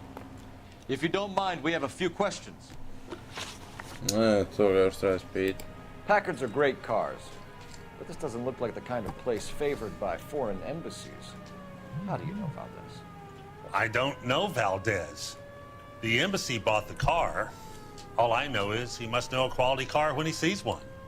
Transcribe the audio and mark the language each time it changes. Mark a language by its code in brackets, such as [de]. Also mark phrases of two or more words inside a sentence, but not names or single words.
[en] If you don't mind, we have a few questions. [sr] To ga još treba spit. [en] Packards are great cars, but this doesn't look like the kind of place favored by foreign embassies. How do you know about this? I don't know Valdez. The embassy bought the car. All I know is he must know a quality car when he sees one.